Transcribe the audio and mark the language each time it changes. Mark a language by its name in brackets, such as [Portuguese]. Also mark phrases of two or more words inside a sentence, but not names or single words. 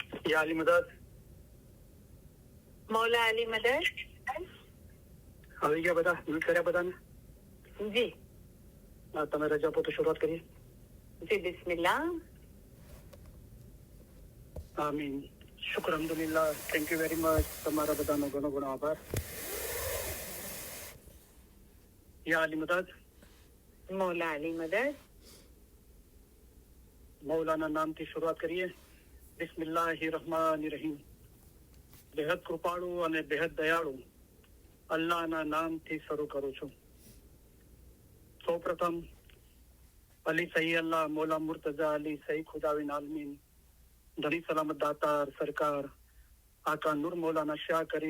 [Urdu] یا علی مدد مولا علی مدد [Gujarati] આવી ગયા બધા મ્યુટ કર્યા બધાને जी તમે રજા આપો તો શરૂઆત કરીએ जी बिस्मिल्लाह [Arabic] آمين شكر الحمد لله [English] thank you very much [Gujarati] તમારા બધાનો ઘણો ઘણો આભાર [Urdu] یا علی مدد مولا علی مدد [Gujarati] મૌલાના નામથી શરૂઆત કરીએ [Arabic] بسم الله الرحمن الرحيم [Gujarati] બેહદ કૃપાળુ અને બેહદ દયાળુ અલ્લાહના નામથી શરૂ કરું છું સૌપ્રથમ અલી સહી અલ્લાહ મૌલા મુર્તઝા અલી સહી ખુદાવિન આલમીન ધણી સલામત દાતાર સરકાર આકા નૂર મૌલાના શાહ કરીમ